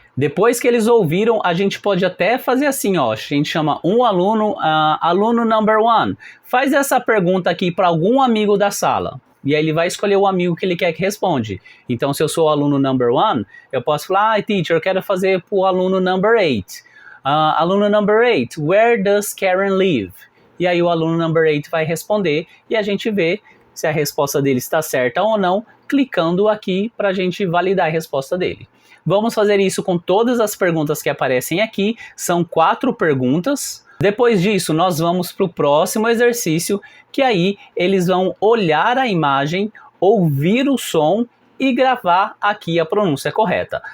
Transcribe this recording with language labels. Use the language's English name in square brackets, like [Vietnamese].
[Portuguese] Depois que eles ouviram, a gente pode até fazer assim, ó, a gente chama um aluno, aluno number one, faz essa pergunta aqui para algum amigo da sala. E aí ele vai escolher o amigo que ele quer que responde. Então, se eu sou o aluno number one, eu posso falar, teacher, eu quero fazer para o aluno number eight. [English] Aluno number 8, where does Karen live? [Portuguese] E aí o aluno number 8 vai responder e a gente vê se a resposta dele está certa ou não, clicando aqui para a gente validar a resposta dele. Vamos fazer isso com todas as perguntas que aparecem aqui, são 4 perguntas. Depois disso, nós vamos para o próximo exercício, que aí eles vão olhar a imagem, ouvir o som e gravar aqui a pronúncia correta.